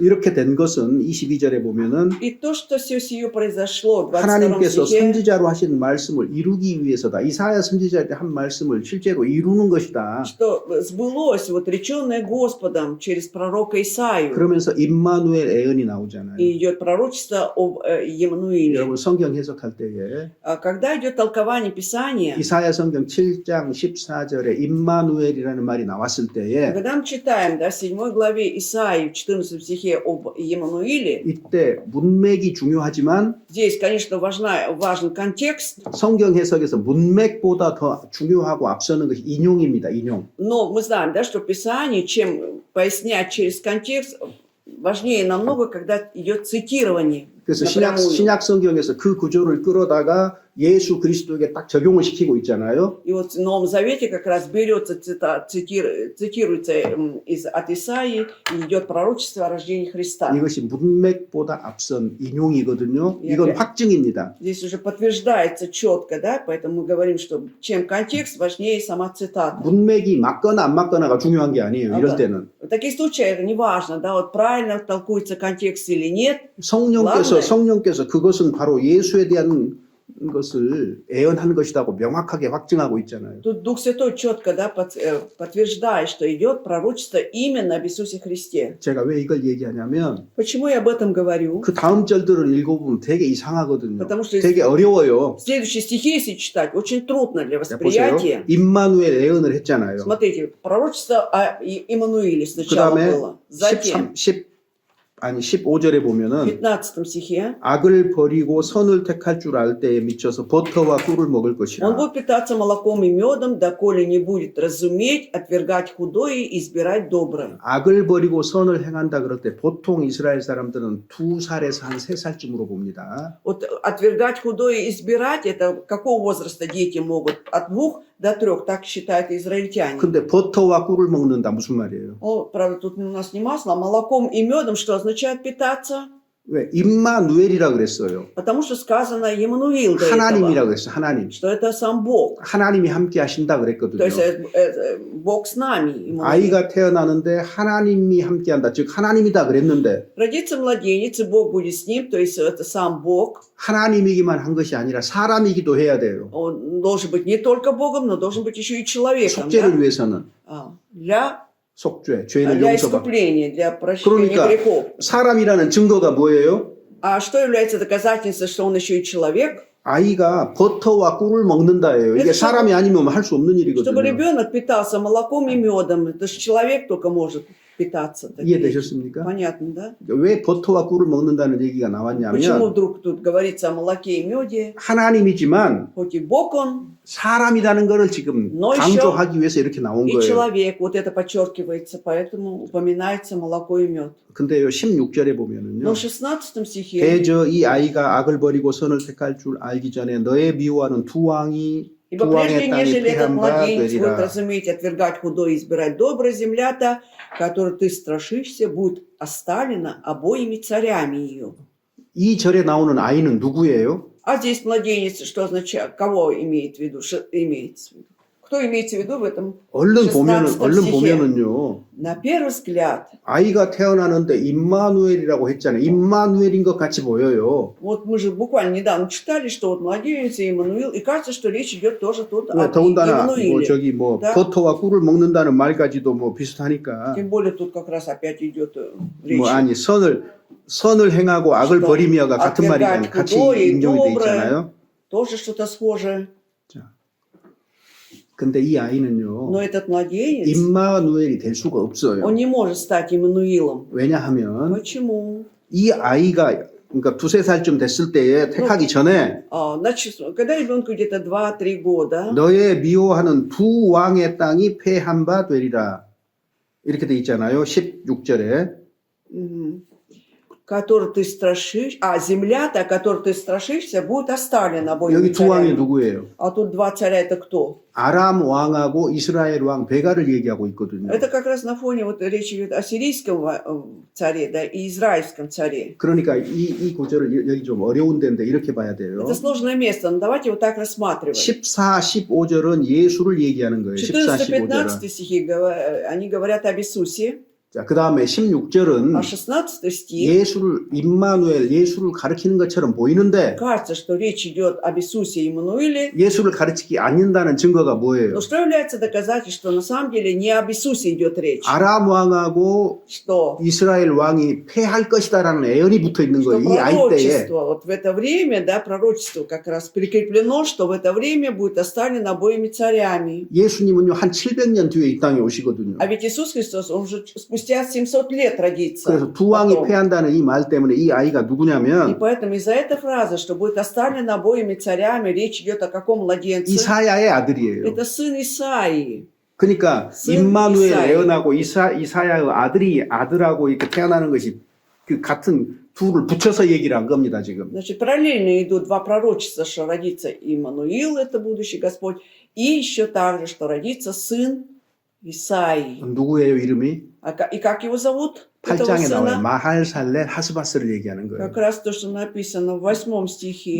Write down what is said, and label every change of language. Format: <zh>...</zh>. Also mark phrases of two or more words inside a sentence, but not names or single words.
<ko>이렇게 된 것은 22절에 보면은</ko> <ru>И то, что все сие произошло в 22</ru> <ko>하나님께서</ko> <ru>стихе,</ru> <ko>선지자로 하신 말씀을 이루기 위해서다. 이사야 선지자한테 한 말씀을 실제로 이루는 것이다.</ko> <ru>что сбылось, вот реченное Господом через пророка Исаию.</ru> <ko>그러면서 임마누엘 애언이 나오잖아요.</ko> <ru>И идет пророчество об Емануиле.</ru> <ko>여러분 성경 해석할 때에</ko> <ru>А когда идет толкование Писания,</ru> <ko>이사야 성경 7장 14절에 임마누엘이라는 말이 나왔을 때에</ko> <ru>когда мы читаем, да, в 7 главе Исаии, в 14 стихе об Емануиле,</ru> <ko>이때 문맥이 중요하지만</ko> <ru>здесь, конечно, важен контекст,</ru> <ko>성경 해석에서 문맥보다 더 중요하고 앞서는 것이 인용입니다. 인용.</ko> <ru>но мы знаем, да, что Писание, чем пояснять через контекст, важнее намного, когда идет цитирование.</ru> <ko>그래서</ko> <ru>напрямую.</ru> <ko>신약 성경에서 그 구조를 끌어다가 예수 그리스도에게 딱 적용을 시키고 있잖아요.</ko> <ru>И вот в Новом Завете как раз берется, цитируется от Исаии, и идет пророчество о рождении Христа.</ru> <ko>이것이 문맥보다 앞선 인용이거든요. 예, 이건 예. 확증입니다.</ko> <ru>Здесь уже подтверждается четко, да, поэтому мы говорим, что чем контекст, важнее сама цитата.</ru> <ko>문맥이 맞거나 안 맞거나가 중요한 게 아니에요. 이럴 아, 때는.</ko> <ru>В таких случаях это не важно, да, вот правильно толкуется контекст или нет.</ru> <ko>성령께서 그것은 바로 예수에 대한 것을 애언한 것이라고 명확하게 확증하고 있잖아요.</ko> <ru>Тут Дух Святой четко, да, подтверждает, что идет пророчество именно об Иисусе Христе.</ru> <ko>제가 왜 이걸 얘기하냐면</ko> <ru>Почему я об этом говорю?</ru> <ko>그 다음 절들을 읽어보면 되게 이상하거든요.</ko> <ru>потому что</ru> <ko>되게 어려워요.</ko> <ru>следующие стихи, если читать, очень трудно для</ru> <ko>자, 보세요.</ko> <ru>восприятия.</ru> <ko>임마누엘 애언을 했잖아요.</ko> <ru>Смотрите, пророчество о Иммануиле</ru> <ko>그</ko> <ru>сначала</ru> <ko>다음에</ko> <ru>было. Затем,</ru> <ko>15절에</ko> <ru>в</ru> <ko>보면은</ko> <ru>15 стихе,</ru> <ko>악을 버리고 선을 택할 줄 알 때에 미쳐서 버터와 꿀을 먹을</ko> <ru>он</ru> <ko>것이라.</ko> <ru>будет питаться молоком и медом, доколе не будет разуметь, отвергать худое и избирать доброе.</ru> <ko>악을 버리고 선을 행한다 그럴 때 보통 이스라엘 사람들은 2살에서 한 3살쯤으로 봅니다.</ko> <ru>Вот отвергать худое и избирать, это какого возраста дети могут? От 2 до 3, так считают израильтяне.</ru> <ko>근데 버터와 꿀을 먹는다 무슨 말이에요?</ko> <ru>Правда, тут у нас не масло, а молоком и медом, что означает питаться?</ru> <ko>왜? 임마누엘이라 그랬어요.</ko> <ru>Потому что сказано Емануил до</ru> <ko>하나님이라</ko> <ru>этого,</ru> <ko>그랬어요. 하나님.</ko> <ru>что это сам Бог.</ru> <ko>하나님이 함께 하신다</ko> <ru>То</ru> <ko>그랬거든요.</ko> <ru>есть Бог с нами. Иммануил.</ru> <ko>아이가 태어나는데 하나님이 함께 한다. 즉 하나님이다 그랬는데</ko> <ru>Родится младенец, и Бог будет с ним, то есть это сам Бог.</ru> <ko>하나님이기만 한 것이 아니라 사람이기도 해야 돼요.</ko> <ru>Он должен быть не только Богом, но должен быть еще и человеком.</ru> <ko>속죄를</ko> <ru>Да?</ru> <ko>위해서는</ko> <ru>Для</ru> <ko>속죄, 죄를</ko> <ru>для</ru> <ko>용서받고.</ko> <ru>искупления, для прощения</ru> <ko>그러니까</ko> <ru>грехов.</ru> <ko>사람이라는 증거가 뭐예요?</ko> <ru>А что является доказательством, что он еще и человек?</ru> <ko>아이가 버터와 꿀을 먹는다예요. 이게 그래서 사람이 아니면 할 수 없는</ko> <ru>Чтобы</ru> <ko>일이거든요.</ko> <ru>ребенок питался молоком и медом, это же человек только может питаться. так</ru> <ko>이해되셨습니까?</ko> <ru>Понятно, да?</ru> <ko>왜 버터와 꿀을 먹는다는 얘기가</ko> <ru>Почему</ru> <ko>나왔냐면</ko> <ru>вдруг тут говорится о молоке и меде?</ru> <ko>하나님이지만</ko> <ru>Хоть и Бог он,</ru> <ko>사람이라는 거를 지금</ko> <ru>Но</ru> <ko>강조하기 위해서 이렇게 나온</ko> <ru>и</ru> <ko>거예요.</ko> <ru>человек. Вот это подчеркивается, поэтому упоминается молоко и мед.</ru> <ko>근데요 16절에</ko> <ru>Но</ru> <ko>보면은요.</ko> <ru>в 16 стихе</ru> <ko>대저 이 아이가 악을 버리고 선을 택할 줄 알기 전에 너의 미워하는 두 왕의</ko> <ru>Ибо прежде,</ru> <ko>땅이</ko> <ru>нежели этот</ru> <ko>패한 바</ko> <ru>младенец будет</ru> <ko>되리라.</ko> <ru>разуметь, отвергать худое и избирать доброе, земля-то, которую ты страшишься, будет оставлена обоими царями ее.</ru> <ko>이 절에 나오는 아이는 누구예요?</ko> <ru>А здесь младенец, что означает, кого имеет в виду? Имеется в виду? Кто имеется в виду в этом</ru> <ko>얼른</ko> <ru>16 стихе?</ru> <ko>보면은요.</ko> <ru>На первый взгляд,</ru> <ko>아이가 태어나는데 임마누엘이라고 했잖아요. 임마누엘인 것 같이 보여요.</ko> <ru>вот мы же буквально недавно читали, что вот младенец и Иммануил, и кажется, что речь идет тоже тут о</ru> <ko>더군다나 뭐</ko> <ru>Иммануиле.</ru> <ko>저기 뭐</ko> <ru>Да.</ru> <ko>버터와 꿀을 먹는다는 말까지도 뭐 비슷하니까</ko> <ru>Тем более тут как раз опять идет речь.</ru> <ko>뭐 아니 선을 행하고 악을</ko> <ru>что</ru> <ko>버리며가 같은 말이잖아요.</ko> <ru>отвергать</ru> <ko>같이</ko> <ru>худое и</ru> <ko>인용이 돼</ko> <ru>доброе,</ru> <ko>있잖아요.</ko> <ru>тоже что-то схожее.</ru> <ko>근데 이 아이는요.</ko> <ru>Но этот младенец,</ru> <ko>임마누엘이 될 수가 없어요.</ko> <ru>он не может стать Иммануилом.</ru> <ko>왜냐하면</ko> <ru>Почему?</ru> <ko>이 아이가 그러니까 2-3살쯤 됐을 때에 택하기 전에</ko> <ru>Значит, когда ребенку где-то 2-3 года,</ru> <ko>너의 미워하는 두 왕의 땅이 패한 바 되리라. 이렇게 돼 있잖아요. 16절에.</ko> <ru>который ты страшишь, земля-то, которой ты страшишься, будет оставлена обоими</ru> <ko>여기 두 왕이</ko> <ru>царями.</ru> <ko>누구예요?</ko> <ru>А тут два царя, это кто?</ru> <ko>아람 왕하고 이스라엘 왕 베가를 얘기하고 있거든요.</ko> <ru>Это как раз на фоне, вот речь идет о сирийском царе, да, и израильском царе.</ru> <ko>그러니까 이 구절을 여기 좀 어려운 데인데 이렇게 봐야 돼요.</ko> <ru>Это сложное место, но давайте вот так рассматривать.</ru> <ko>14, 15절은 예수를 얘기하는 거예요. 14, 15절은.</ko> <ru>14-15 стихи, они говорят об Иисусе,</ru> <ko>자, 그 다음에 16절은</ko> <ru>а 16 стих</ru> <ko>예수를 임마누엘 예수를 가리키는 것처럼 보이는데</ko> <ru>кажется, что речь идет об Иисусе и Иммануиле,</ru> <ko>예수를 가르치지 않는다는 증거가 뭐예요?</ko> <ru>но что является доказательством, что на самом деле не об Иисусе идет речь,</ru> <ko>아람 왕하고</ko> <ru>что</ru> <ko>이스라엘 왕이 패할 것이다라는 애언이 붙어 있는</ko> <ru>что</ru> <ko>거예요. 이 아이 때에.</ko> <ru>пророчество, вот в это время, да, пророчество как раз прикреплено, что в это время будет оставлено обоими царями.</ru> <ko>예수님은요 한 700년 뒤에 이 땅에 오시거든요.</ko> <ru>А ведь Иисус Христос, он же спустя 700 лет родится.</ru> <ko>그래서 두 왕이</ko> <ru>потом.</ru> <ko>패한다는 이 말 때문에 이 아이가</ko> <ru>И</ru> <ko>누구냐면</ko> <ru>поэтому из-за этой фразы, что будет оставлено обоими царями, речь идет о каком младенце?</ru> <ko>이사야의 아들이에요.</ko> <ru>Это сын Исаии.</ru> <ko>그러니까</ko> <ru>сын</ru> <ko>임마누엘 이사야. 애언하고 이사야의 아들하고 이렇게 태어나는 것이 그 같은 둘을 붙여서 얘기를 한 겁니다 지금.</ko> <ru>Значит, параллельно идут два пророчества, что родится Иммануил, это будущий Господь, и еще также, что родится сын Исаии.</ru> <ko>누구예요 이름이?</ko> <ru>И как его зовут? Этого</ru> <ko>8장에 나와요.</ko> <ru>сына?</ru> <ko>마할살렐 하스바스를 얘기하는 거예요.</ko> <ru>Как раз то, что написано в 8 стихе.</ru>